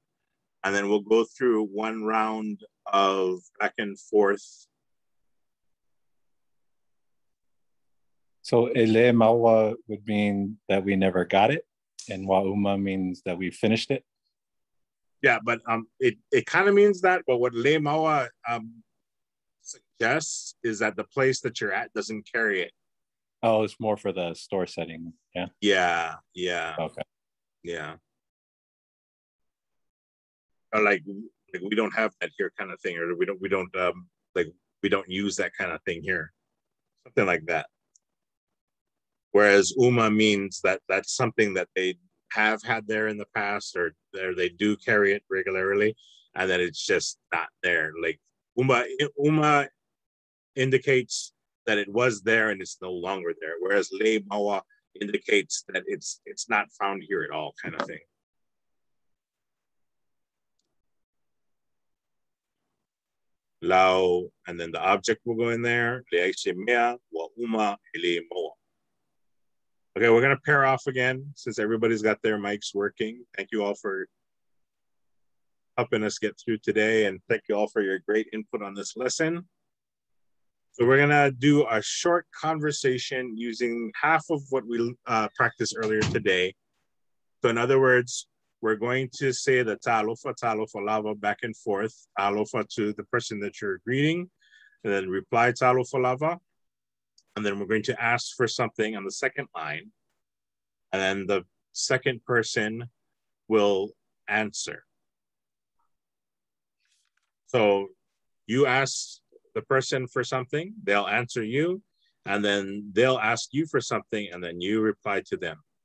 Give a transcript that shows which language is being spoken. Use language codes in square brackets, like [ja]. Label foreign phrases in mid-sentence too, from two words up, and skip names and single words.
[en] And then we'll go through one round of back and forth. So [sm] ele mawa [en] would mean that we never got it, and wauma means that we finished it. Yeah, but it kind of means that, but what [sm] le mawa [en] suggests is that the place that you're at doesn't carry it. Oh, it's more for the store setting. Yeah. Yeah. Yeah. Okay. Yeah. Or like we don't have that here kind of thing, or we don't use that kind of thing here. Something like that. Whereas uma means that that's something that they have had there in the past, or they do carry it regularly, and that it's just not there. Like uma indicates that it was there and it's no longer there, whereas [sm] le mawa [en] indicates that it's not found here at all, kind of thing. Lao, and then the object will go in there. Okay, we're going to pair off again since everybody's got their mics working. Thank you all for helping us get through today, and thank you all for your great input on this lesson. So we're going to do a short conversation using half of what we practiced earlier today. So in other words, we're going to say the [sm] talofa lava [en] back and forth, talofa to the person that you're greeting, and then reply [sm] talofa lava. [en] And then we're going to ask for something on the second line. And then the second person will answer. So you ask the person for something, they'll answer you, and then they'll ask you for something, and then you reply to them.